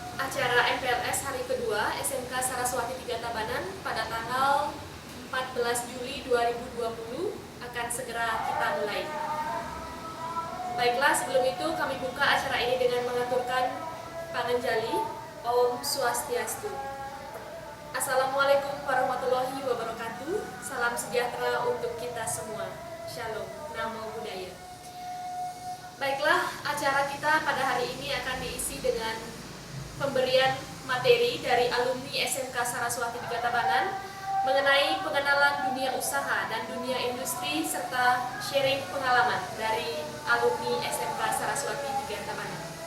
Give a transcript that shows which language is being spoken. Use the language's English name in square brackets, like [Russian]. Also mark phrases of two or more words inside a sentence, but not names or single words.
[Indonesian] acara MPLS hari kedua SMK Saraswati 3 Tabanan pada tanggal 14 Juli 2020 akan segera kita mulai. Baiklah, sebelum itu kami buka acara ini dengan mengaturkan panganjali. Om Swastiastu. [Arabic] Assalamualaikum warahmatullahi wabarakatuh. [Indonesian] Salam sejahtera untuk kita semua. Shalom, Namo Buddhaya. Baiklah, acara kita pada hari ini akan diisi dengan pemberian materi dari alumni SMK Saraswati 3 Tabanan mengenai pengenalan dunia usaha dan dunia industri serta sharing pengalaman dari alumni SMK Saraswati 3 Tabanan.